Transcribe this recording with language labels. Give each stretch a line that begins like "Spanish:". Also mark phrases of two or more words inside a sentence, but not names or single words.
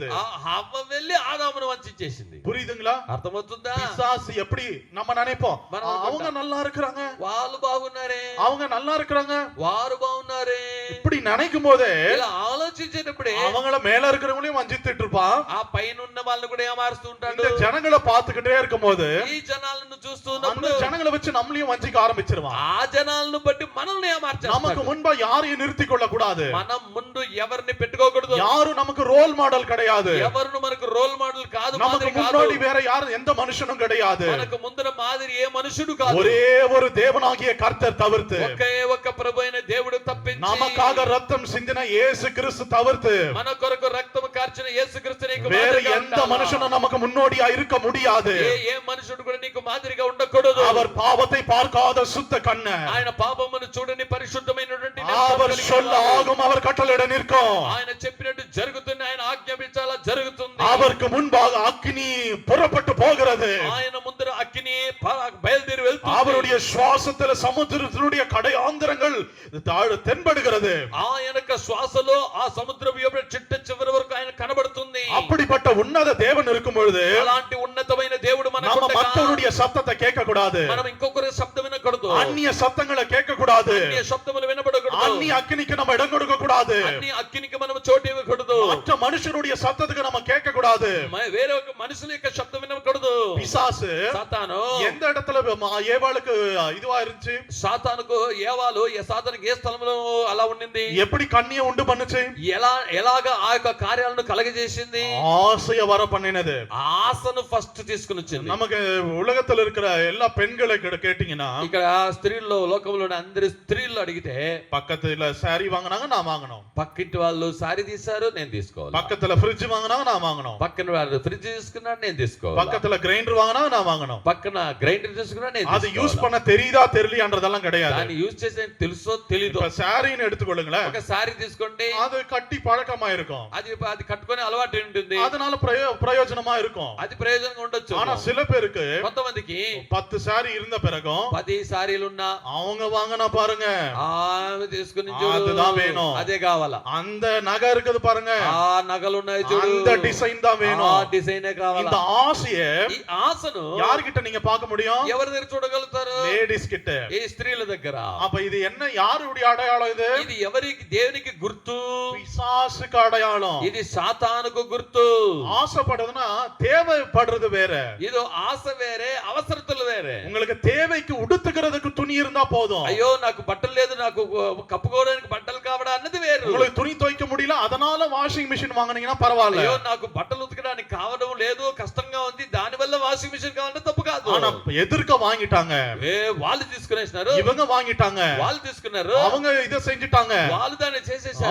Telugu: ఆ హవ్వ వెళ్ళి ఆదామును వంచేసింది.
Tamil: புரியுதுங்களா?
Telugu: అర్థమవుతుందా?
Tamil: பிசாசு எப்படி நம்ம நினைப்போம்,
Telugu: మనం
Tamil: அவங்க
Telugu: అనుకుంటాం.
Tamil: நல்லா இருக்கிறாங்க,
Telugu: వాళ్ళు బాగున్నారే,
Tamil: அவங்க நல்லா இருக்கிறாங்க,
Telugu: వారు బాగున్నారే,
Tamil: இப்படி நினைக்கும் போதே
Telugu: ఇలా ఆలోచించేటప్పుడే
Tamil: அவங்கள மேல இருக்கிறவங்களையும் வஞ்சித்துட்டு இருப்பான்.
Telugu: ఆ పైన ఉన్న వాళ్ళని కూడా ఏమారుస్తూ ఉంటాడు.
Tamil: இந்த ஜனங்களை பார்த்துக்கிட்டே இருக்கும் போது
Telugu: ఈ జనాలను చూస్తూ
Tamil: அந்த
Telugu: ఉన్నప్పుడు
Tamil: ஜனங்களை வச்சு நம்மளையும் வஞ்சிக்க ஆரம்பிச்சிருவான்.
Telugu: ఆ జనాలను బట్టి మనల్ని
Tamil: நமக்கு
Telugu: ఏమార్చేస్తాడు.
Tamil: முன்பா யாரையும் நிறுத்தி கொள்ள கூடாது.
Telugu: మనం ముందు ఎవరిని పెట్టుకోకూడదు.
Tamil: யாரும் நமக்கு
English: role model
Tamil: கிடையாது.
Telugu: ఎవరు మనకు
English: role model
Telugu: కాదు,
Tamil: நமக்கு
Telugu: మాదిరి కాదు.
Tamil: முன்னாடி வேற யாரும் எந்த மனுஷனும் கிடையாது.
Telugu: మనకు ముందర మాదిరి ఏ మనుషుడు కాదు.
Tamil: ஒரே ஒரு தேவனாகிய கர்த்தர் தவிர்த்து,
Telugu: ఒకే ఒక ప్రభు అయిన దేవుడు తప్పించి,
Tamil: நமக்காக ரத்தம் சிந்தின இயேசு கிறிஸ்து தவிர்த்து
Telugu: మన కొరకు రక్తము కార్చిన యేసుక్రీస్తు నీకు
Tamil: வேற
Telugu: మాదిరిగా
Tamil: எந்த
Telugu: ఉండాలా?
Tamil: மனுஷனும் நமக்கு முன்னோடியா இருக்க முடியாது.
Telugu: ఏ మనుషుడు కూడా నీకు మాదిరిగా ఉండకూడదు.
Tamil: அவர் பாவத்தை பார்க்காத சுத்த கண்ண,
Telugu: ఆయన పాపమును చూడని పరిశుద్ధమైనటువంటి
Tamil: அவர்
Telugu: నేత్రం
Tamil: சொல்ல
Telugu: కలిగిన వాడు.
Tamil: ஆகும், அவர் கட்டளையிட நிற்கும்.
Telugu: ఆయన చెప్పినట్టు జరుగుతుంది, ఆయన ఆజ్ఞాపించాలా జరుగుతుంది.
Tamil: அவருக்கு முன்பாக அக்கினி புறப்பட்டு போகிறது.
Telugu: ఆయన ముందర అగ్ని బయలుదేరి వెళ్తుంది.
Tamil: அவருடைய சுவாசத்துல சமுத்திரத்தினுடைய கடையாந்திரங்கள் தென்படுகிறது.
Telugu: ఆయన యొక్క శ్వాసలో ఆ సముద్రం యొక్క చిట్ట చివరి వరకు ఆయన కనబడుతుంది.
Tamil: அப்படிப்பட்ட உன்னத தேவன் இருக்கும் பொழுது
Telugu: అలాంటి ఉన్నతమైన దేవుడు
Tamil: நம்ம
Telugu: మనకు
Tamil: மற்றவருடைய சத்தத்தை கேட்க கூடாது.
Telugu: మనం ఇంకొకరి శబ్దం వినకూడదు.
Tamil: அந்நிய சத்தங்களை கேட்க கூடாது.
Telugu: అన్య శబ్దములు వినబడకూడదు.
Tamil: அந்நிய அக்கினிக்கு நம்ம இடம் கொடுக்க கூடாது.
Telugu: అన్ని అగ్నికి మనం చోటు ఇవ్వకూడదు.
Tamil: மற்ற மனுஷருடைய சத்தத்துக்கு நம்ம கேட்க கூடாது.
Telugu: వేరే ఒక మనుషుల యొక్క శబ్దం వినకూడదు.
Tamil: பிசாசு
Telugu: సాతాను
Tamil: எந்த இடத்துல ஏவாளுக்கு இதுவா இருந்துச்சு?
Telugu: సాతానుకు ఏవాలు సాతానుకు ఏ స్థలంలో అలా ఉండింది?
Tamil: எப்படி கண்ணியை உண்டு பண்ணுச்சு?
Telugu: ఎలాగా ఆ యొక్క కార్యాలను కలగజేసింది?
Tamil: ஆசைய வர பண்ணினது.
Telugu: ఆశను ఫస్ట్ తీసుకుని వచ్చింది.
Tamil: நமக்கு உலகத்துல இருக்கிற எல்லா பெண்களை கேட்டீங்கன்னா,
Telugu: ఇక్కడ స్త్రీల్లో లోకంలోని అందరి స్త్రీలు అడిగితే
Tamil: பக்கத்துல சாரி வாங்கினாங்க, நான் வாங்கணும்.
Telugu: పక్కింటి వాళ్ళు సారీ తీశారు, నేను తీసుకోవాలి.
Tamil: பக்கத்துல ஃப்ரிட்ஜ் வாங்கினாங்க, நான் வாங்கணும்.
Telugu: పక్కన వాళ్ళు ఫ్రిడ్జ్ తీసుకున్నాడు, నేను తీసుకోవాలి.
Tamil: பக்கத்துல கிரைண்டர் வாங்கினாங்க, நான் வாங்கணும்.
Telugu: పక్కన గ్రైండర్ తీసుకున్నాడు, నేను
Tamil: அது யூஸ் பண்ண தெரியுதா தெரியலையான்றதெல்லாம் கிடையாது.
Telugu: దాన్ని యూజ్ చేసే తెలుసో తెలీదు.
Tamil: இப்ப சாரின்னு எடுத்துக்கொள்ளுங்களேன்.
Telugu: ఒక సారీ తీసుకోండి,
Tamil: அது கட்டி பழக்கமா இருக்கும்.
Telugu: అది కట్టుకొని అలవాటు ఉంటుంది,
Tamil: அதனால பிரயோஜனமா இருக்கும்.
Telugu: అది ప్రయోజనంగా ఉండొచ్చు.
Tamil: ஆனா சில பேருக்கு
Telugu: కొంతమందికి
Tamil: 10 சாரி இருந்த பிறகும்
Telugu: 10 సారీలున్నా
Tamil: அவங்க வாங்கினா பாருங்க,
Telugu: ఆమె తీసుకుని
Tamil: அதுதான் வேணும்.
Telugu: అదే కావాలా.
Tamil: அந்த நகை இருக்குது பாருங்க,
Telugu: ఆ నగలు ఉన్నాయి చూడు,
Tamil: அந்த டிசைன் தான்
Telugu: ఆ
Tamil: வேணும்.
Telugu: డిజైనే కావాలా.
Tamil: இந்த ఆశయ
Telugu: ఈ ఆశను
Tamil: யார்கிட்ட நீங்க பார்க்க முடியும்?
Telugu: ఎవరి దగ్గర చూడగలుగుతారు?
Tamil: லேடிஸ் கிட்ட.
Telugu: ఈ స్త్రీల దగ్గర.
Tamil: அப்ப இது என்ன, யாருடைய அடையாளம் இது?
Telugu: ఇది ఎవరికి? దేవునికి గుర్తు.
Tamil: பிசாசுக்கு அடையாளம்.
Telugu: ఇది సాతానుకు గుర్తు.
Tamil: ஆசைப்படுறதுன்னா தேவைப்படுறது வேற.
Telugu: ఇది ఆశ వేరే, అవసరతలు వేరే.
Tamil: உங்களுக்கு தேவைக்கு உடுத்துக்கிறதுக்கு துணி இருந்தா போதும்.
Telugu: అయ్యో నాకు బట్టలు లేదు, నాకు కప్పుకోవడానికి బట్టలు కావడా అన్నది వేరు.
Tamil: உங்களுக்கு துணி துவைக்க முடியல, அதனால
English: washing machine
Tamil: வாங்குனீங்கன்னா பரவாயில்ல.
Telugu: అయ్యో నాకు బట్టలు ఉతకడానికి కావడం లేదు, కష్టంగా ఉంది, దాని వల్ల
English: washing machine
Telugu: కావాలంటే తప్పు కాదు.
Tamil: ஆனா எதிர்க்க வாங்கிட்டாங்க,
Telugu: వాళ్ళు తీసుకునేసినారు,
Tamil: இவங்க வாங்கிட்டாங்க,
Telugu: వాళ్ళు తీసుకున్నారు,
Tamil: அவங்க இத செஞ்சுட்டாங்க,
Telugu: వాళ్ళు దాన్ని చేసేసారు.